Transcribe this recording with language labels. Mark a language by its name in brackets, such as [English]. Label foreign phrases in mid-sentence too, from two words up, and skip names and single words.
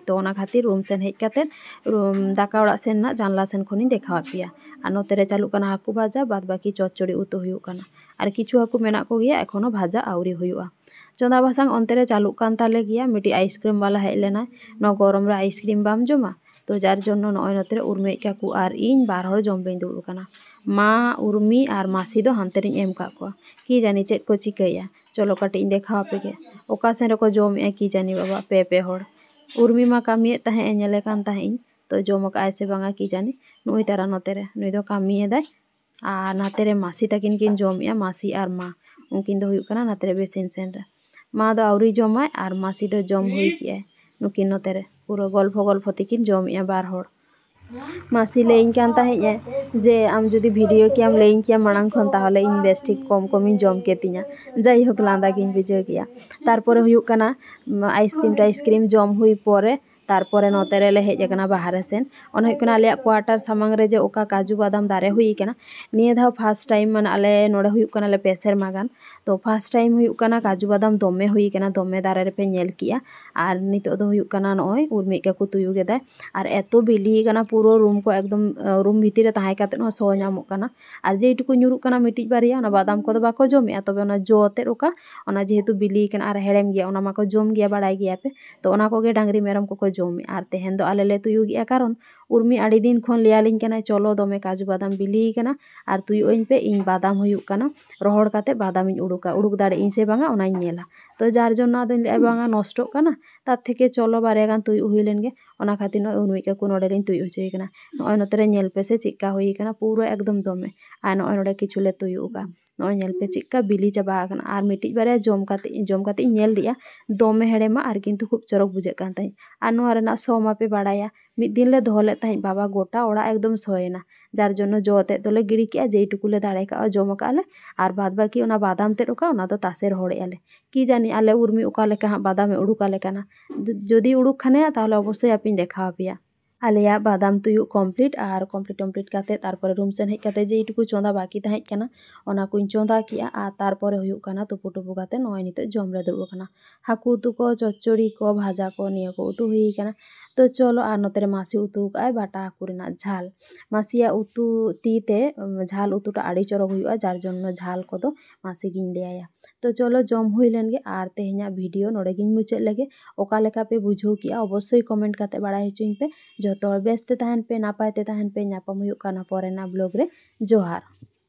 [Santali] तो ओना खातिर रूम सेन हेज काते दाका ओड़ा सेन ना जानला सेन खन इन देखावा पेया। आर नोते रे चालू काना हाकू भाजा बाद बाकी चचड़ी उतु हुयुग काना आर किछु हाकू मेनाग को गिया एखोनो भाजा आउरी हुयुगा। चंदा बासांग अन्ते रे चालू कान ताले गिया, मिटि आइसक्रीम वाला हेज लेना, नो गरम रे आइसक्रीम बाम जमा, तो [Bangla] যার জন্য [Santali] नय नोते रे उर्मी काकू आर इन बार हर जम बेन दुड़ुब काना। मा उर्मी आर मासी दो हानते रिñ एम काग कोआ, [Bangla] কী জানি [Santali] चेद को चिकाया। चलो काटिज इन देखावा पेगे ओका सेन रेको जमेआ [Bangla] কী জানি [Santali] बाबा पे हर। उर्मी मा कामियेद ताहें नेले कान ताहें तो जम आकाय से बांगा [Bangla] কী জানি, [Santali] नुई तारा नोते रे नुई दो कामियेदाय आर नाते रे मासी ताकिन किन जमेआ, मासी आर मा उनकिन दो हुयुग काना नाते रे बेसिन सेन रे। मा दो आउरी जमाय आर मासी दो जम हुई कियाय, नुकिन नोते रे पूरो गल्फो तेकिन जमेआ बार हर। मासी लैइन कान ताहें जे आम जुदी भिडियो कियाम लैइन किया माड़ांग खन ताहले इन बेस ठीक कम कम इन जम केतिङा, जाइहोक लांदा गिन बुझाव किया। तारपरे हुयुग काना आइसक्रीम टाइसक्रीम जम हुई परे तारपरे नोते रे ले हेज आकना बाहरे सेन। ओना हुयुग काना आलिया क्वार्टार सामांग रे जे ओका काजू बादाम दारे हुई काना, निये धाव [English] first time [Santali] माने आले नोडे हुयुग काना ले पे सेरमा गान। तो [English] first time [Santali] हुयुग काना काजू बादाम दमे हुई काना, दमे दारे रे पे नेल किया। आर नितो दो हुयुग काना नय उर्मी काकू तुयु गेदाय आर एतो बिली काना पूरो रूम को एकदम रूम भितिर रे ताहें काते हो सो नामोग काना। आर जेइटुकु ᱧᱩᱨᱩᱜ काना मिटिज बारिया ओना बादाम को बाको जमेआ, तबे ओना जो तेद ओका ओना जेहेतु बिली काना आर हेड़ेम गिया ओना माको जम गिया बाड़ाय गिया पे। तो ओना को गे डांगरी मेरम को जमेआ आर तेहेन दो आले ले तुयु गिया, कारण उर्मी आड़ी दिन खन लियालिñ काना चलो दमे काजू बादाम बिली काना आर तुयु अñ पे इन बादाम हुयुग काना रोहड़ काते बादाम इन उडुका, उडुक दाड़े इन से बांगा ओनाñ नेला। तो [Bangla] যার জন্য [Santali] आदोñ ले बांगा नष्टोग काना [Bangla] তার থেকে [Santali] चलो बारिया गान तुयु हुई लेन गे, ओना खातिर नय उर्मी काकू नोडे लिñ तुयु होचोय काना। नय नोते रे नेल पे से चेका हुई काना पूरो एकदम दमे, आर नय नोडे किछु ले तुयु का नय नेल पे चेका बिली चाबा आकाना। आर मिटिज बारिया जम काते इन नेल लिया दमे हेड़ेमा आर [Bangla] কিন্তু খুব [Santali] चरक बुझाग कान ताहें। आर नोआ रेना सो मा पे बाड़ाया मिद दिन ले दोहो लेद ताहें बाबा गोटा ओड़ा एकदम सोयेना, [Bangla] যার জন্য [Santali] जो तेद दोले गिड़ी केआ जेइटुकु ले दाड़े काआ जम काले आर बाद बाकी ओना बादाम तेद ओका ओना दो तासे रहोड़ेआ ले। [Bangla] কী জানি [Santali] आले उर्मी ओका लेका हां बादामे उडुका लेकाना, जदि उडुक खानेया ताहले अवश्य आपिñ देखावा पेया। ᱟᱞᱮᱭᱟᱜ ᱵᱟᱫᱟᱢ ᱛᱩᱭᱩᱜ ᱠᱚᱢᱯᱞᱤᱴ ᱠᱟᱛᱮ ᱛᱟᱨᱯᱚᱨᱮ ᱨᱩᱢ ᱥᱮᱱ ᱦᱮᱡ ᱠᱟᱛᱮ ᱡᱮ ᱴᱩᱠᱩ ᱪᱚᱸᱫᱟ ᱵᱟᱹᱠᱤ ᱛᱟᱦᱮᱸ ᱠᱟᱱᱟ ᱚᱱᱟ ᱠᱩᱧ ᱪᱚᱸᱫᱟ ᱠᱮᱜᱼᱟ ᱟᱨ ᱛᱟᱨᱯᱚᱨᱮ ᱦᱩᱭᱩᱜ ᱠᱟᱱᱟ ᱛᱩᱯᱩ ᱠᱟᱛᱮ ᱱᱚᱜᱼᱚᱭ ᱱᱤᱛᱚᱜ ᱡᱚᱢ ᱞᱮ ᱫᱩᱲᱩᱵ ᱟᱠᱟᱱᱟ᱾ ᱦᱟᱹᱠᱩ ᱩᱛᱩ ᱠᱚ, ᱪᱚচ্চᱲি ᱠᱚ, ᱵᱷᱟᱡᱟ ᱠᱚ ᱱᱤᱭᱟᱹ ᱠᱚ ᱩᱛᱩ ᱦᱩᱭ ᱠᱟᱱᱟ᱾ ᱛᱚ ᱪᱚᱞᱚ ᱟᱨ ᱱᱚᱛᱮ ᱨᱮ ᱢᱟᱥᱤ ᱩᱛᱩ ᱠᱟᱜᱼᱟᱭ ᱵᱟᱴᱟ ᱦᱟᱹᱠᱩ ᱨᱮᱱᱟᱜ ঝাল। মাসিয়াᱜ উতু তিতে ঝাল উতুটা আড়ি চরক হুᱭᱩᱜᱼᱟ [Bangla] যার জন্য [Santali] ঝাল ᱠᱚᱫᱚ মাসি ᱜᱤᱧ ᱞᱟᱹᱭᱟᱭᱟ। তো চলো ᱡᱚᱢ ᱦᱩᱭ ᱞᱮᱱ ᱜᱮ ᱟᱨ ᱛᱮᱦᱮᱧᱟᱜ ᱵᱷᱤᱰᱤᱭᱳ ᱱᱚᱰᱮ ᱜᱤᱧ ᱢᱩᱪᱟᱹᱫ ᱞᱮᱜᱮ। ᱚᱠᱟ ᱞᱮᱠᱟ ᱯᱮ ᱵᱩᱡᱷᱟᱹᱣ ᱠᱮᱜᱼᱟ ᱚᱵᱚᱥᱥᱳᱭ ᱠᱚᱢᱮᱱᱴ ᱠᱟᱛᱮ ᱵᱟᱲᱟᱭ ᱦᱚᱪᱚᱧ ᱯᱮ। ᱡᱚᱛᱚ ᱦᱚᱲ ᱵᱮᱥ ᱛᱮ ᱛᱟᱦᱮᱱ ᱯᱮ, ᱱᱟᱯᱟᱭ ᱛᱮ ᱛᱟᱦᱮᱱ ᱯᱮ। ᱧᱟᱯᱟᱢ ᱦᱩᱭᱩᱜ ᱠᱟᱱᱟ ᱯᱚᱨᱮᱱᱟᱜ ᱵᱞᱚᱜ ᱨᱮ। ᱡᱚᱦᱟᱨ।